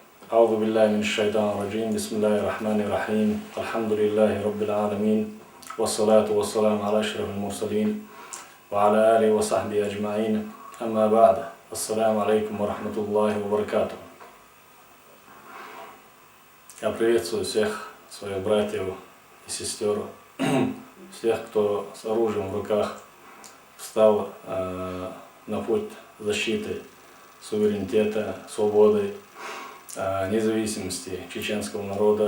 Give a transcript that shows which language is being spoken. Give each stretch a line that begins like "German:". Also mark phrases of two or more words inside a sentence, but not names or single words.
Arabic: أعوذ بالله من الشيطان الرجيم بسم الله الرحمن الرحيم الحمد لله رب العالمين والصلاة والسلام على أشرف المرسلين وعلى آله وصحبه أجمعين أما بعد السلام عليكم ورحمة الله وبركاته.
Russian: Я приветствую всех своих братьев и сестер, всех, кто с оружием в руках встал на путь защиты суверенитета, свободы, независимости чеченского народа.